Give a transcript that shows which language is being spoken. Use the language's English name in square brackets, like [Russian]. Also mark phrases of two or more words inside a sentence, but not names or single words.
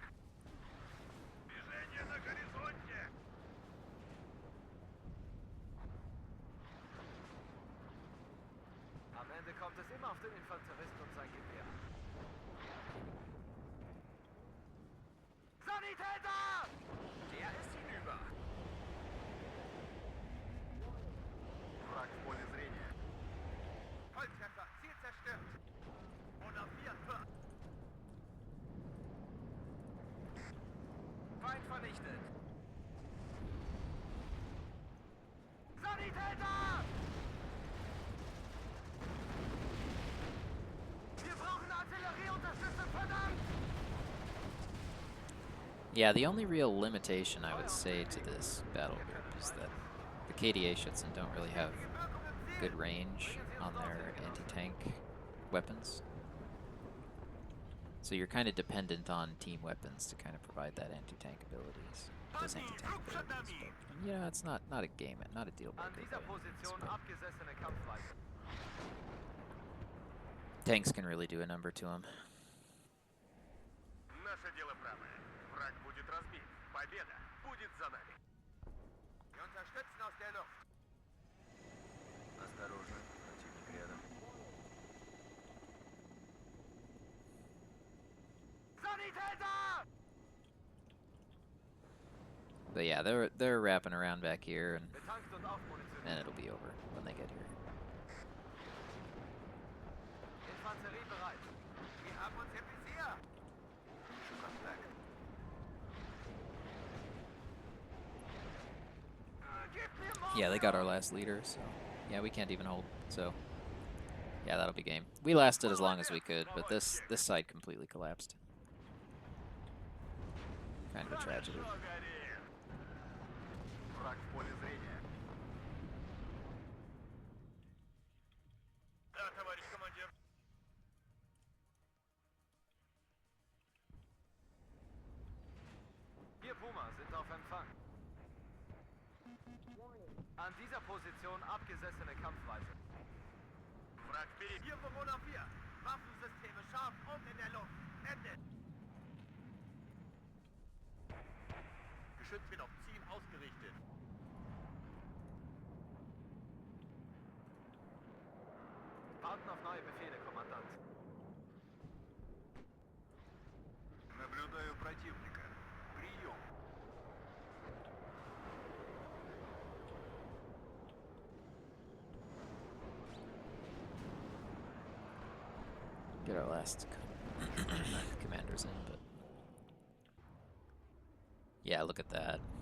[Russian] Движение на горизонте. [German] Am Ende kommt es immer auf den Infanteristen und sein Gewehr. Sanitäter! Der ist hinüber. [Russian] Враг в поле зрения. [German] Volltreffer, Ziel zerstört. Fotografiert wird. Feind vernichtet. Sanitäter! Wir brauchen Artillerieunterstützung, verdammt! [English] Yeah, the only real limitation I would say to this battle group is that the KDA Schutzen don't really have good range on their anti-tank weapons. So you're kind of dependent on team weapons to kind of provide that anti-tank abilities. Those anti-tank abilities. But, you know, it's not a game, not a deal [German] An [English] breaker. [German] dieser [English] by any means, [German] Position [English] but [German] abgesessene Kampfweise. [English] tanks can really do a number to them. [Russian] Наше дело правое. Враг будет разбит. Победа будет за нами. [German] Wir unterstützen aus der Luft. [Russian] Осторожно, противник рядом. [German] Sanitäter! [English] But yeah, they're wrapping around back here, and [German] Betankt und aufmunitioniert. [English] then it'll be over when they get here. [German] Infanterie bereit. Wir haben uns im Visier. Kontakt. Gib mir Morgen! [English] Yeah, they got our last leader, so yeah, we can't even hold. So yeah, that'll be game. We lasted as long as we could, but this side completely collapsed. Kind of a tragedy. [Russian] Враг в поле зрения. Да, товарищ командир. [German] Wir Puma sind auf Empfang. An dieser Position abgesessene Kampfweise. [Russian] Враг впереди. [German] Hier Bewohner 4. Waffensysteme scharf und in der Luft. Ende. Geschütz wird auf Ziel ausgerichtet. Warten auf neue Befehle, Kommandant. [Russian] Наблюдаю противника. Прием. [English] Get our last commanders in, but yeah, look at that.